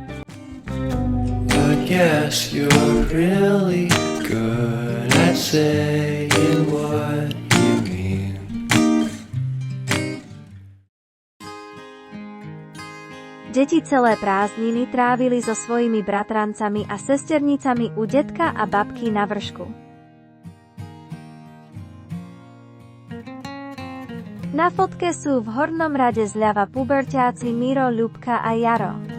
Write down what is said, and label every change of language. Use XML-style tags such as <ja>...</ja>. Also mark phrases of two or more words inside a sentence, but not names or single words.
<en>Yes, you're really good at saying what you mean.</en> <sk>Deti celé prázdniny trávili so svojimi bratrancami a sesternicami u detka a babky na vršku. Na fotke sú v hornom rade zľava puberťáci Miro, Ľubka a Jaro.</sk>